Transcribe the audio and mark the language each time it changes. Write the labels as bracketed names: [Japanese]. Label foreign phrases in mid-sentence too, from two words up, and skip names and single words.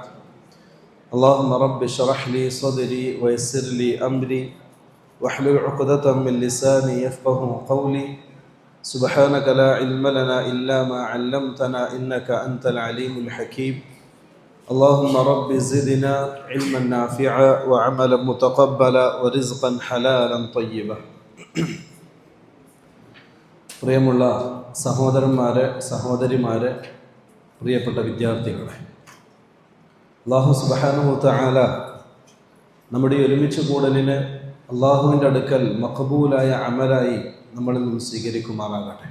[Arabic] اللهم رب اشرح لي صدري ويسر لي أمري واحلل عقدة من لساني يفقه قولي. سبحانك لا علم لنا إلا ما علمتنا إنك أنت العليم الحكيم. اللهم رب زدنا علما نافعا وعملا متقبلا ورزقا حلالا طيبا. [Malayalam] പ്രിയമുള്ള സഹോദരന്മാരെ, സഹോദരിമാരെ, പ്രിയപ്പെട്ട വിദ്യാർത്ഥികളെ, [Arabic] الله سبحانه وتعالى [Malayalam] നമ്മുടെ ഒരുമിച്ച് കൂടലിന് അള്ളാഹുവിൻ്റെ അടുക്കൽ മഖബൂലായ അമലായി നമ്മളിൽ നിന്ന് സ്വീകരിക്കുമാറാകട്ടെ.